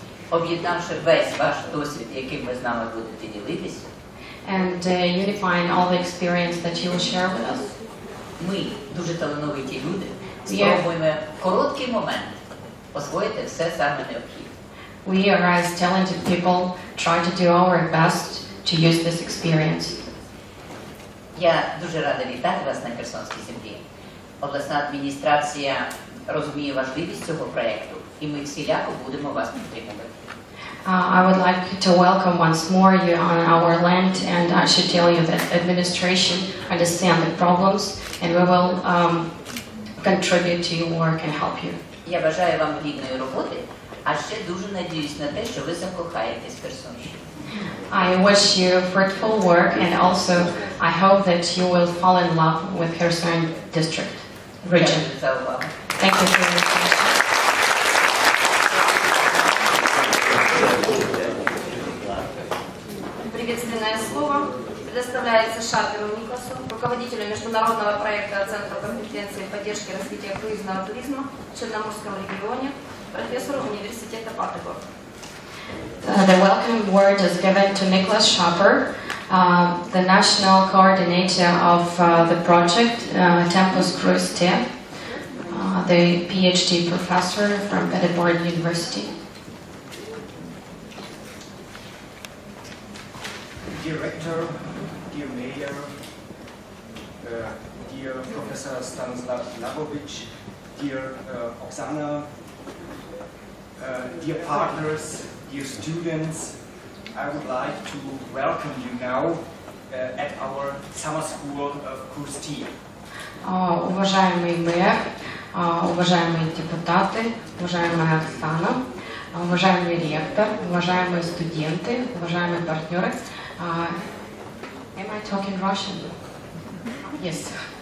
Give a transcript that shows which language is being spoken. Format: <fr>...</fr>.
<uk>Об'єднавши весь ваш досвід, яким ви з нами будете ділитись,</uk> <en>and unifying all the experience that you will share with us.</en> <uk>Ми, дуже талановиті люди, спробуємо в короткий момент освоїти все саме необхідне.</uk> <en>We are as talented people try to do our best to use this experience.</en> <uk>Я дуже рада вітати вас на Херсонській землі. Обласна адміністрація розуміє важливість цього проєкту, і ми всіляко будемо вас підтримувати.</uk> <en>I would like to welcome once more you on our land, and I should tell you that administration understand the problems, and we will contribute to your work and help you.</en> <uk>Я бажаю вам плідної роботи, а ще дуже надіюсь на те, що ви закохаєтесь в Херсонщині.</uk> <en>I wish you fruitful work, and also I hope that you will fall in love with Kherson district region.</en> <uk>Дякую за увагу.</uk> <en>Thank you for your attention.</en> <ru>Приветственное слово предоставляется Шаперу Никласу, руководителю международного проекта Центра компетенции и поддержки развития круизного туризма в Черноморском регионе, профессору университета Паттегов.</ru> <en>The welcome word is given to Niklas Schaper, the national coordinator of the project Tempus CruiseT, the PhD professor from Edinburgh University. Dear Rector, dear Mayor, dear Professor Stanislav Labovich, dear Oksana, dear partners, dear students, I would like to welcome you now at our summer school of CruiseT.</en> <ru>Уважаемый мэр, уважаемые депутаты, уважаемая Оксана, уважаемый ректор, уважаемые студенты, уважаемые партнеры.</ru> <en>Am I talking Russian? Yes.</en>